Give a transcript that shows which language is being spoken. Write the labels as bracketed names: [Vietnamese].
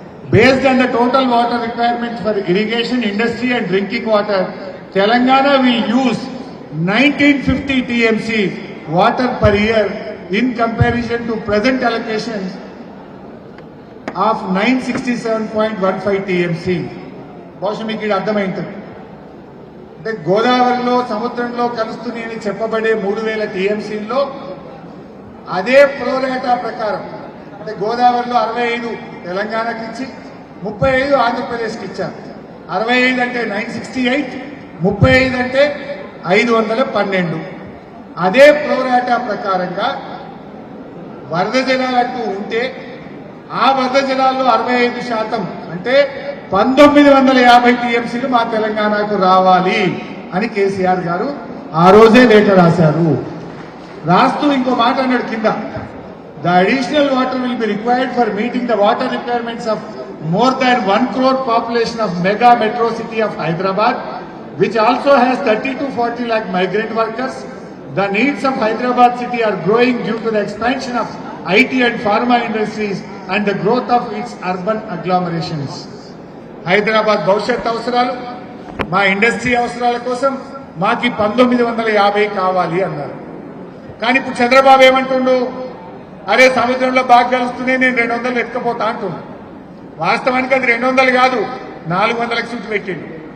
[English] Based on the total water requirements for irrigation, industry and drinking water, Telangana will use 1950 TMC water per year in comparison to present allocation of 967.15 TMC. [Telugu] బహుశా మీకు ఇది అర్థమైంటుంది. అంటే గోదావరిలో సముద్రంలో కలుస్తుంది అని చెప్పబడే 3000 టీఎంసీల్లో అదే ప్రోరేటా ప్రకారం అంటే గోదావరిలో 65 తెలంగాణకి ఇచ్చి 35 ఆంధ్రప్రదేశ్కి ఇచ్చారు. 65 అంటే 968, 35 అంటే 512. అదే ప్రోరాటా ప్రకారంగా వరద జలాలంటూ ఉంటే ఆ వరద జలాల్లో 65% అంటే 1950 టీఎంసీలు మా తెలంగాణకు రావాలి అని కేసీఆర్ గారు ఆ రోజే లేఖ రాశారు. రాస్తూ ఇంకో మాట అన్నాడు కింద, [English] The additional water will be required for meeting the water requirements of more than 1 crore population of mega metro city of Hyderabad, which also has 30 to 40 lakh migrant workers. The needs of Hyderabad city are growing due to the expansion of IT and pharma industries and the growth of its urban agglomerations. [Telugu] Hyderabad భవిష్యత్ అవసరాలు, మా industry అవసరాల కోసం మాకి 1950 కావాలి అన్నారు. కానీ ఇప్పుడు చంద్రబాబు ఏమంటుండు? అరే సముద్రంలో బాగా కలుస్తూనే నేను 200 ఎత్తుకపోతా అంటున్నాను. వాస్తవానికి అది 200 కాదు, 400కి సూచి పెట్టిండు.